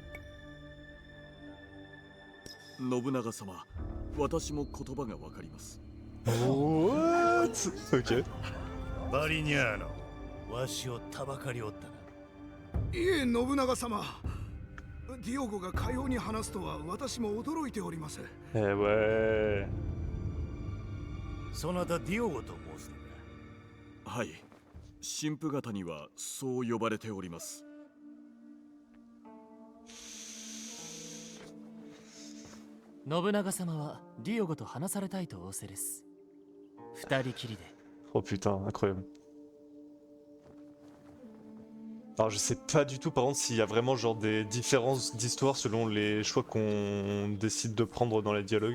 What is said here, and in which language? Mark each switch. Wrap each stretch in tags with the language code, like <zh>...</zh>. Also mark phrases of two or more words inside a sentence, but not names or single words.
<ja>信長様、私も言葉がわかります。</ja> <en>What? Ok.</en> <ja>バリニャーノ、わしをたばかりおったな。いえ信長様、ディオゴがかように話すとは私も驚いております。</ja> <fr>Eh ouais.</fr> <ja>そなたディオゴと申すのか。はい。神父方にはそう呼ばれております。信長様はディオゴと話されたいと仰せです。二人きりで。</ja> <fr>Oh putain, incroyable. Alors je sais pas du tout par contre s'il y a vraiment genre des différences d'histoire selon les choix qu'on décide de prendre dans les dialogues.</fr>